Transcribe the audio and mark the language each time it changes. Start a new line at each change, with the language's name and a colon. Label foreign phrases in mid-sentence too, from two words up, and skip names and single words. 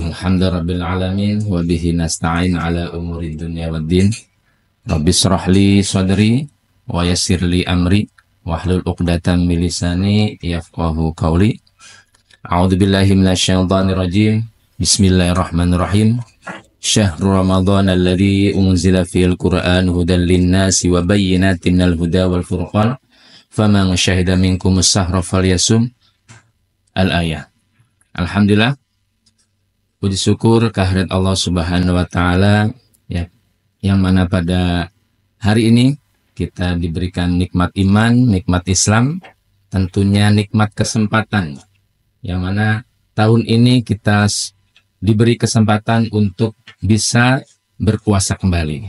Arabic: الحمد لله رب العالمين وبه نستعين على أمور الدنيا والدين. رب اشرح لي صدري ويسر لي أمري واحلل عقدة من لساني يفقهوا قولي. أعوذ بالله من الشيطان الرجيم. بسم الله الرحمن الرحيم. شهر رمضان الذي أنزل فيه القرآن هدى للناس وبينات من الهدى والفرقان. فمن شهد منكم الشهر فليصمه.
Indonesian: Al-ayah. Alhamdulillah, puji syukur kehadirat Allah
Arabic: سبحانه وتعالى
Indonesian: ya, yang mana pada hari ini kita diberikan nikmat iman, nikmat Islam, tentunya nikmat kesempatan. Yang mana tahun ini kita diberi kesempatan untuk bisa berpuasa kembali.